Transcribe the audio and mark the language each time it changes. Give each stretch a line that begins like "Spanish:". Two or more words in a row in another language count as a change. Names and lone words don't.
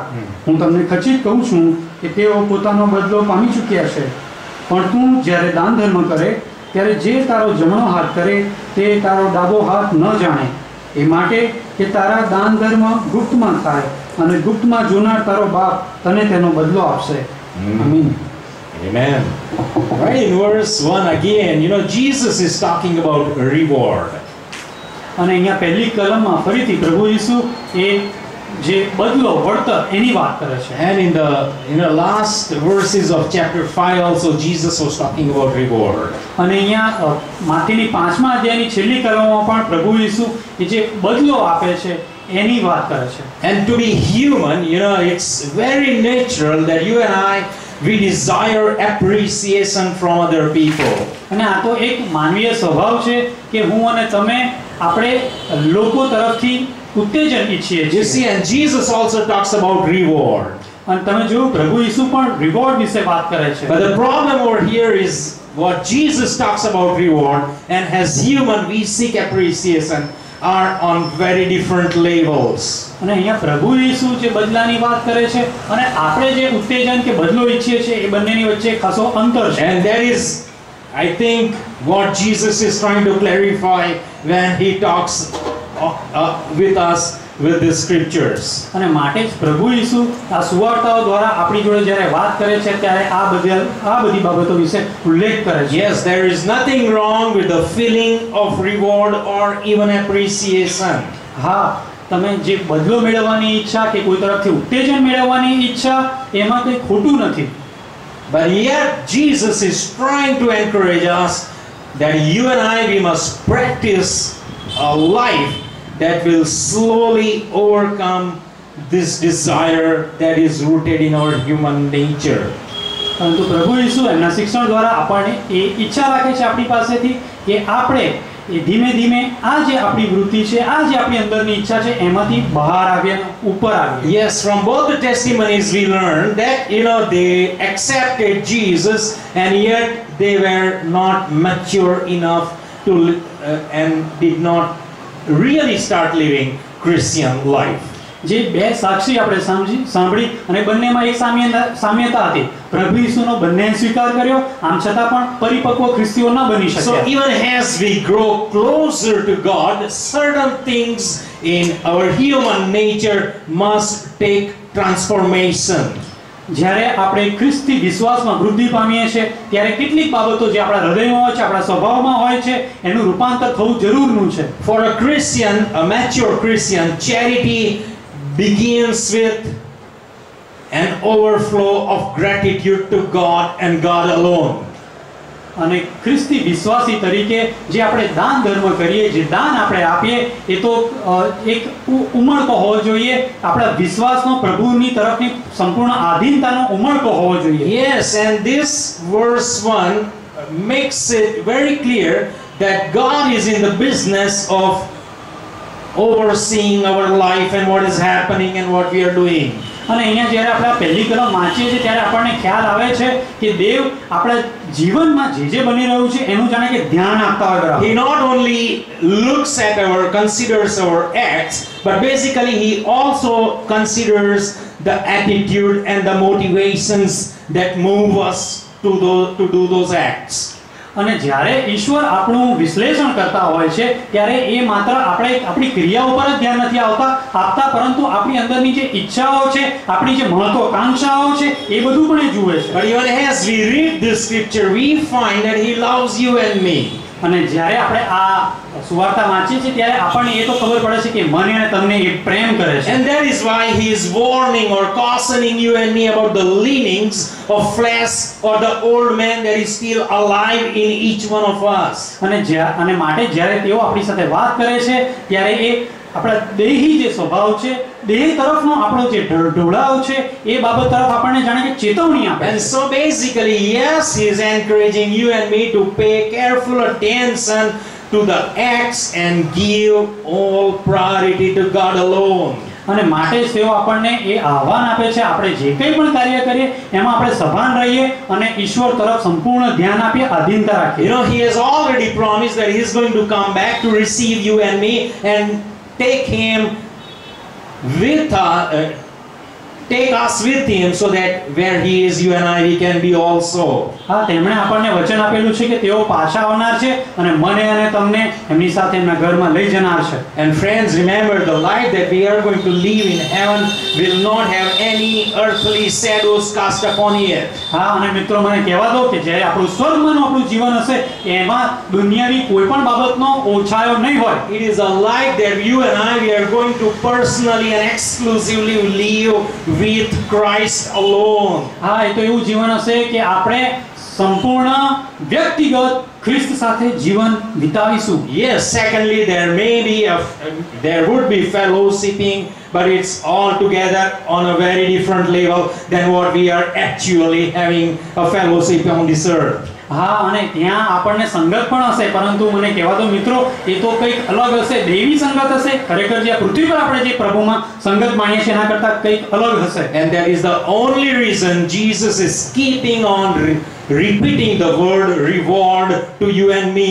Gujarati: હું તમને ખચિત કહું છું કે તેઓ પોતાનો બદલો પામી ચૂક્યા છે. પણ તું જ્યારે દાન ધર્મ કરે ત્યારે જે તારો જમણો હાથ કરે તે તારો ડાબો હાથ ન જાણે. એ માટે કે તારા દાન ધર્મ ગુપ્તમાં થાય અને ગુપ્તમાં જોનાર તારો બાપ તને તેનો બદલો આપશે. આમીન.
English: Amen. Right, in verse 1 again, Jesus is talking about reward.
Gujarati: અને અહીંયા પહેલી કલમમાં ફરીથી પ્રભુ ઈસુ એ જે બદલો વળતર એની વાત કરે છે.
English: And in the last verses of chapter 5 also Jesus was talking about reward.
Gujarati: અને અહીંયા માથીની 5મા અધ્યાયની છેલ્લી કલમમાં પણ પ્રભુ ઈસુ એ જે બદલો આપે છે એની વાત કરે છે.
English: And to be human, it's very natural that you and I, we desire appreciation from other people.
Gujarati: અને આ તો એક માનવીય સ્વભાવ છે કે હું અને તમે આપણે લોકો તરફથી ઉત્તેજન ઈચ્છીએ છીએ.
English: You see, and Jesus also talks about reward.
Gujarati: અને તમે જો પ્રભુ ઈસુ પણ રિવોર્ડ વિશે વાત કરે છે.
English: But the problem over here is what Jesus talks about reward, and as human we seek appreciation, are on very different levels.
Gujarati: અને અહીંયા પ્રભુ ઈસુ જે બદલાની વાત કરે છે અને આપણે જે ઉત્તેજન કે બદલો ઈચ્છીએ છીએ એ બંનેની વચ્ચે ખાસો અંતર છે.
English: And that is, I think, what Jesus is trying to clarify when he talks with us with the scriptures.
Gujarati: અને માટે જ પ્રભુ ઈસુ આ સુવાર્તાઓ દ્વારા આપણી જોડે જ્યારે વાત કરે છે ત્યારે આ બધી બાબતો વિશે ઉલ્લેખ કરે છે.
English: Yes, there is nothing wrong with the feeling of reward or even appreciation.
Gujarati: હા, તમે જે બદલો મેળવવાની ઈચ્છા કે કોઈ તરફથી ઉત્તેજન મેળવવાની ઈચ્છા એમાં કંઈ ખોટું નથી.
English: But yet Jesus is trying to encourage us that you and I, we must practice a life that will slowly overcome this desire that is rooted in our human nature.
Gujarati: પરંતુ પ્રભુ ઈસુ એમના શિક્ષણ દ્વારા આપણને એ ઈચ્છા રાખે છે આપણી પાસેથી કે આપણે એ ધીમે ધીમે આ જે આપણી વૃત્તિ છે, આ જે આપણી અંદરની ઈચ્છા છે એમાંથી બહાર આવીએ, ઉપર આવીએ.
English: Yes, from both the testimonies we learned that they accepted Jesus and yet they were not mature enough to and did not really start living Christian life.
Gujarati: જે બે સાક્ષી આપણે સાંભળી અને બંનેમાં એક સામ્યતા હતી. પ્રભુ ઈસુનો બંને સ્વીકાર કર્યો, આમ છતાં પણ પરિપક્વ ખ્રિસ્તીઓ ન બની શક્યા.
English: So even as we grow closer to God, certain things in our human nature must take transformation.
Gujarati: જ્યારે આપણે ખ્રિસ્તી વિશ્વાસમાં વૃદ્ધિ પામીએ છીએ ત્યારે કેટલીક બાબતો જે આપણા હૃદયમાં હોય છે, આપણા સ્વભાવમાં હોય છે, એનું રૂપાંતર થવું જરૂરનું છે.
English: For a Christian, a mature Christian, charity begins with an overflow of gratitude to God and God alone.
Gujarati: અને ખ્રિસ્તી વિશ્વાસી તરીકે જે આપણે દાન ધર્મ કરીએ, જે દાન આપણે આપીએ, એ તો એક ઉમળકો હોવો જોઈએ. આપણા વિશ્વાસનો પ્રભુની તરફની સંપૂર્ણ આધીનતાનો ઉમળકો હોવો જોઈએ.
English: Yes, and this verse 1 makes it very clear that God is in the business of overseeing our life and what is happening and what we are doing.
Gujarati: અને અહીંયા જ્યારે આપણે પહેલી કલમ વાંચીએ છીએ ત્યારે આપણને ખ્યાલ આવે છે કે દેવ આપણા જીવનમાં જે બની રહ્યું છે એનું જાણે કે ધ્યાન આપતા હોય બરાબર.
English: He not only looks at considers our acts, but basically he also considers the attitude and the motivations that move us to do those acts.
Gujarati: અને જ્યારે ઈશ્વર આપણું વિશ્લેષણ કરતા હોય છે ત્યારે એ માત્ર આપણી ક્રિયાઓ પર જ ધ્યાન નથી આપતા પરંતુ આપણી અંદરની જે ઈચ્છાઓ છે, આપણી જે મહત્વાકાંક્ષાઓ છે, એ બધું પણ એ જુએ છે.
English: But even as we read this scripture, we find that he loves you and me.
Gujarati: અને જ્યારે આપણે આ સુવાર્તા વાંચીએ છીએ ત્યારે આપણને એ તો ખબર પડે છે કે મને અને તમને એ પ્રેમ કરે છે.
English: And that is why he is warning or cautioning you and me about the leanings of flesh or the old man that is still alive in each one of us.
Gujarati: અને માટે જ્યારે તેઓ આપણી સાથે વાત કરે છે ત્યારે એ આપણા દેહી જે સ્વભાવ છે, દેહ તરફનો આપણો જે ઢોળાવ છે, એ બાબત તરફ આપણને જાણે કે ચેતવણી આપે.
English: And so basically, yes, he is encouraging you and me to pay careful attention to the acts and give all priority to God alone.
Gujarati: અને માટે જ તેઓ આપણને એ આહ્વાન આપે છે આપણે જે કંઈ પણ કાર્ય કરીએ એમાં આપણે સભાન રહીએ અને ઈશ્વર તરફ સંપૂર્ણ ધ્યાન આપીએ, આધીનતા રાખીએ.
English: You know, he has already promised that he is going to come back to receive you and me and take us with him so that where he is, you and I, we can be also.
Gujarati: હા, તેમણે આપણને વચન આપેલું છે કે તેઓ પાછા આવનાર છે અને મને અને તમને એમની સાથે એમના ઘરમાં લઈ જનાર છે.
English: And friends, remember, the life that we are going to live in heaven will not have any earthly shadows cast upon it.
Gujarati: હા, અને મિત્રો મને કહેવા દો કે જ્યારે આપણું સ્વર્ગમાંનું આપણું જીવન હશે એમાં દુનિયાની કોઈ પણ બાબતનો ઓછાયો નહીં હોય.
English: It is a life that you and I, we are going to personally and exclusively live with Christ alone.
Gujarati: હા, એ તો એવું જીવન હશે કે આપણે સંપૂર્ણ વ્યક્તિગત ખ્રિસ્ત સાથે જીવન વિતાવીશું.
English: Yes, secondly, there would be fellowshipping, but it's all together on a very different level than what we are actually having a fellowship on this earth.
Gujarati: હા, અને ત્યાં આપણને સંગત પણ હશે પરંતુ મને કહેવા દો મિત્રો એ તો કંઈક અલગ હશે, દેવી સંગત હશે. ખરેખર જે પૃથ્વી પર આપણે જે પ્રભુમાં સંગત માણીએ છીએ એના કરતાં કંઈક અલગ હશે.
English: And that is the only reason Jesus is keeping on repeating the word reward to you and me.